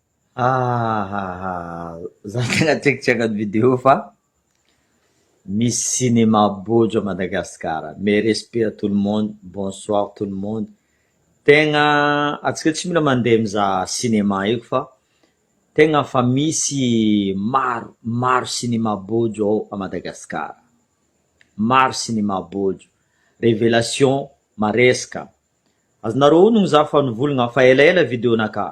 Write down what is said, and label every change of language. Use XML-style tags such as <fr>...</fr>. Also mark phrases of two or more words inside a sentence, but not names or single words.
<mg>Za tegna tsaikitsy hagnano vidéo fa misy cinéma bojo à Madagascar.</mg> <fr>Mes respects à tout le monde, bonsoir tout le monde.</fr> <mg>Tegna antsika tsy mila mandeha mizaha cinéma eky fa tegna fa misy maro cinéma bojo ao à Madagascar. Maro cinéma bojo. Révélation maresaka. Azonareo honogno za fa nivolagna fa elaela vidéonaka.</mg>